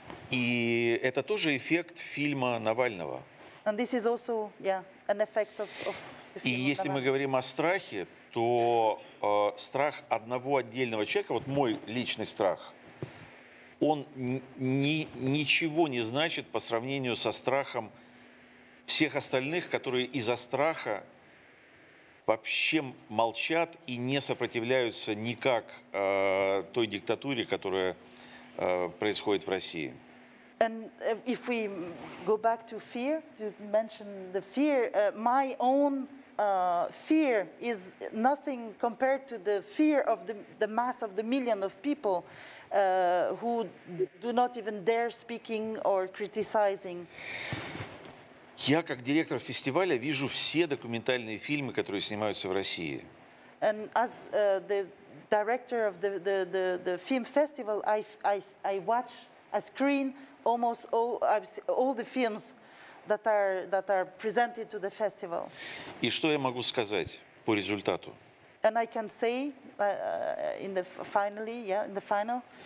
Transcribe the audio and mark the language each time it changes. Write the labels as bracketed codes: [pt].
[ru] И это тоже эффект фильма Навального. [en] And this is also, an effect of the film. [ru] И если мы говорим о страхе, то страх одного отдельного человека, вот мой личный страх, он ничего не значит по сравнению со страхом всех остальных, которые из-за страха вообще молчат и не сопротивляются никак той диктатуре, которая происходит в России. [en] And if we go back to fear, you mentioned the fear, my own fear is nothing compared to the fear of the mass of the million of people who do not even dare speaking or criticizing. [ru] Я, как директор фестиваля, вижу все документальные фильмы, которые снимаются в России. [en] And as the director of the film festival, I watch, I screen almost all the films that are presented to the festival. [ru] И что я могу сказать по результату? [en] And I can say in the final.